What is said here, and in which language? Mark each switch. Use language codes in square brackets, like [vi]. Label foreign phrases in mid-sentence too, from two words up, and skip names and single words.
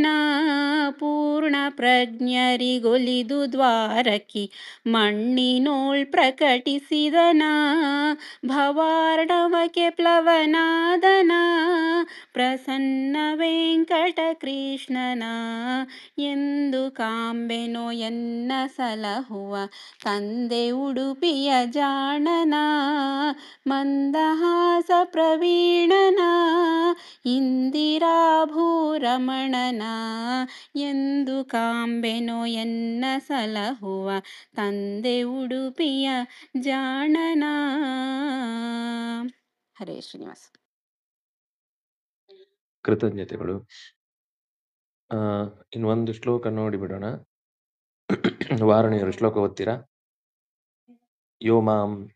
[kn] ಪೂರ್ಣ ಪ್ರಜ್ಞರಿಗೊಲಿದು ದ್ವಾರಕಿ ಮಣ್ಣಿನೋಳ್ ಪ್ರಕಟಿಸಿದನ ಭವಾರ್ಣವಕ್ಕೆ ಪ್ಲವನಾದನ ಪ್ರಸನ್ನ ವೆಂಕಟ ಕೃಷ್ಣನ ಎಂದು ಕಾಂಬೆನೋ ಎನ್ನ ಸಲಹುವ ತಂದೆ ಉಡುಪಿಯ ಜಾಣನ ಮಂದಹಾಸ ಪ್ರವೀಣನ ಇಂದಿರಾಭೂರಮಣನ ಎಂದು ಕಾಂಬೆನೋ ಎನ್ನ ಸಲಹುವ ತಂದೆ ಉಡುಪಿಯ ಜಾಣನ. ಹರೇ ಶ್ರೀನಿವಾಸ. ಕೃತಜ್ಞತೆಗಳು. ಇನ್ನೊಂದು ಶ್ಲೋಕ ನೋಡಿಬಿಡೋಣ. ವಾರಣೀಯರು ಶ್ಲೋಕ ಓದ್ತೀರಾ? [sa] ಯೋ ಮಾಂ